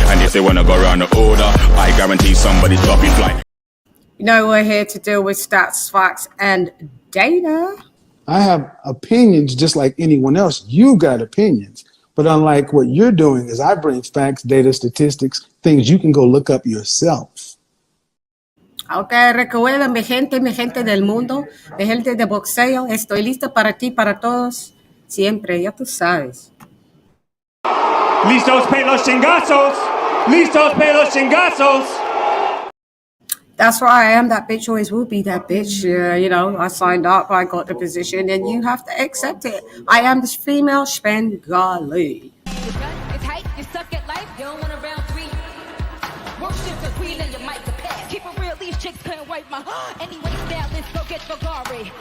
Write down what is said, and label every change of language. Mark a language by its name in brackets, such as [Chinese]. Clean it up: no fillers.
[English] And if they wanna go around the order, I guarantee somebody's dropping flight. We're here to deal with stats, facts, and data. I have opinions just like anyone else. You got opinions. But unlike what you're doing is I bring facts, data, statistics, things you can go look up yourself. [Spanish] Ok, recuerden, mi gente del mundo, mi gente de boxeo, estoy lista para ti, para todos, siempre, ya tú sabes. Listos para los chingazos. Listos para los chingazos. [English] That's where I am. That bitch always will be that bitch. You know, I signed up, I got the position, and you have to accept it. I am this female Spengali. It's hype, you suck at life, you don't want a round three. Worship the queen and your mic to pass. Keep it real, these chicks couldn't wipe my anyway, style, let's go get Ferrari.